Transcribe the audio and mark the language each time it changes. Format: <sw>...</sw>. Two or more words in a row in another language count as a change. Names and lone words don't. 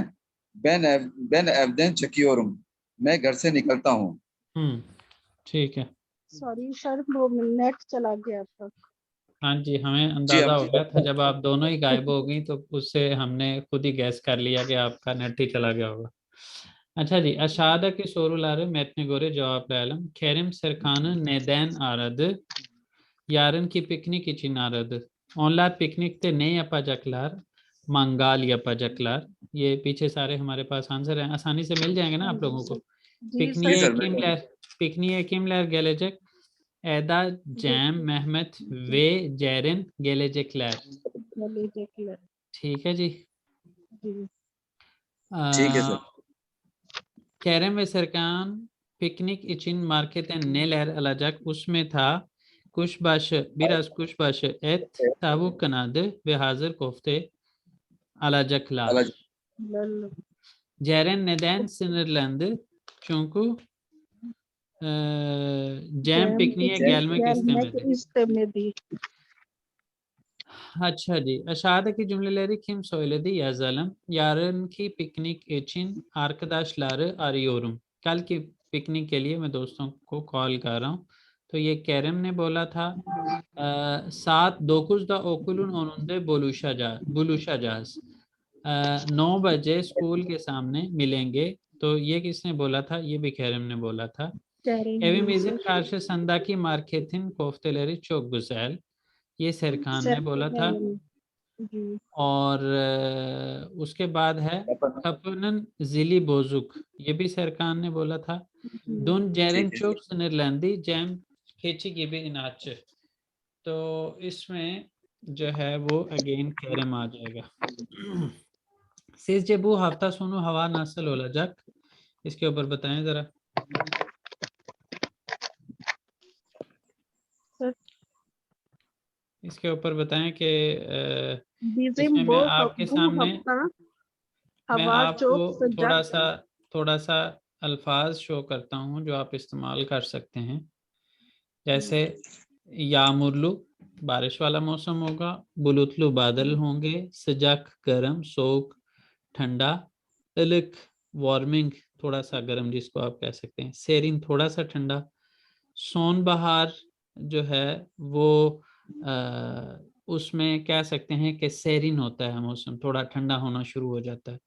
<tr>Ben evden çıkıyorum.</tr> <hi>मैं घर से निकलता हूँ। ठीक है। सॉरी सर, वो नेट चला गया था। हाँ जी, हमें जी अंदाजा हम हो गया था जब आप दोनों ही गायब हो गई, तो उससे हमने खुद ही गैस कर लिया कि आपका नेट ही चला गया होगा। अच्छा जी,</hi> <tr>aşağıdaki की soruları metne göre cevaplayalım. Kerim Serkan'ı neden aradı? Yarınki piknik için aradı. Onlar piknikte ne yapacaklar? Mangal yapacaklar.</tr> <hi>ये पीछे सारे हमारे पास आंसर हैं, आसानी से मिल जाएंगे ना आप लोगों को। जी सर।</hi> <tr>Pikniğe kimler gelecek? Eda, Cem, Mehmet ve Ceren gelecekler.</tr> <hi>चलिए देख ले। ठीक है जी। जी ठीक है सर।</hi> <tr>Kerem ve Serkan piknik için markete neler alacak?</tr> <hi>उसमें था</hi> <tr>biraz kuşbaşı et, tavuk kanadı ve hazır köfte alacaklar.</tr> <hi>अलग लल-</hi> <tr>Ceren neden sinirlendi? Çünkü Cem Cem pikniğe gelmek gelmek istemedi. istemedi. Hadi. Aşağıdaki cümleleri kim söyledi yazalım. Yarınki piknik için arkadaşları arıyorum.</tr> <hi>कल की पिकनिक के लिए मैं दोस्तों को कॉल कर रहा हूँ. तो ये कैरम ने बोला था</hi> <tr>saat 9'da okulun önünde buluşacağız.</tr> <hi>9 बजे स्कूल के सामने मिलेंगे. तो ये किसने बोला था? ये भी कैरम ने बोला था.</hi> <tr>Kerem Evimizin sir. karşısındaki marketin köfteleri çok güzel.</tr> <hi>ये सरखान ने बोला था. जी और उसके बाद है</hi> <tr>kapının zili bozuk.</tr> <hi>ये भी सरखान ने बोला था.</hi> <tr>Dün Ceren</tr> <hi>ठीक है।</hi> <tr>çok sinirlendi. Cem keçi gibi inatçı.</tr> <hi>तो इसमें जो है वो अगेन कैरम आ जाएगा.</hi> <tr>Sizce bu hafta sonu hava nasıl olacak?</tr> <hi>इसके ऊपर बताएं जरा. सर इसके ऊपर बताएं कि</hi> <tr>bizim</tr> <hi>इसमें</hi> <tr>bu</tr> <hi>मैं आपके</hi> <tr>bu</tr> <hi>सामने</hi> <tr>hafta</tr> <hi>मैं</hi> <tr>hava çok</tr> <hi>आपको थोड़ा</hi> <tr>sıcak.</tr> <hi>सा अल्फाज शो करता हूँ जो आप इस्तेमाल कर सकते हैं. जैसे यामुरलू बारिश वाला मौसम होगा, बुलुतलू बादल होंगे, सजक गर्म, सोक ठंडा, इलिक वार्मिंग थोड़ा सा गर्म जिसको आप कह सकते हैं, सेरिन थोड़ा सा ठंडा, सोन बहार जो है वो उसमें कह सकते हैं कि सेरिन होता है मौसम, थोड़ा ठंडा होना शुरू हो जाता है.</hi>